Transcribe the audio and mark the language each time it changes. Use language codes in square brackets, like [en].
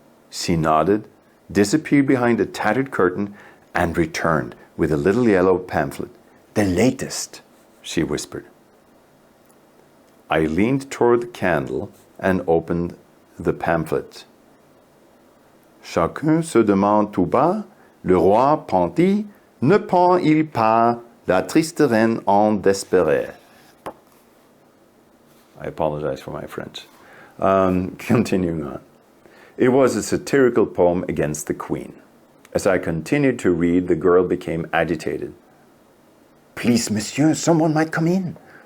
[en] She nodded, disappeared behind a tattered curtain, and returned with a little yellow pamphlet. "The latest," she whispered. I leaned toward the candle and opened the pamphlet. [fr] "Chacun se demande tout bas, le roi Ponty, ne pend-il pas la triste reine en désespéré?" [en] I apologize for my French. Continuing on. It was a satirical poem against the queen. As I continued to read, the girl became agitated. "Please, monsieur, someone might come in."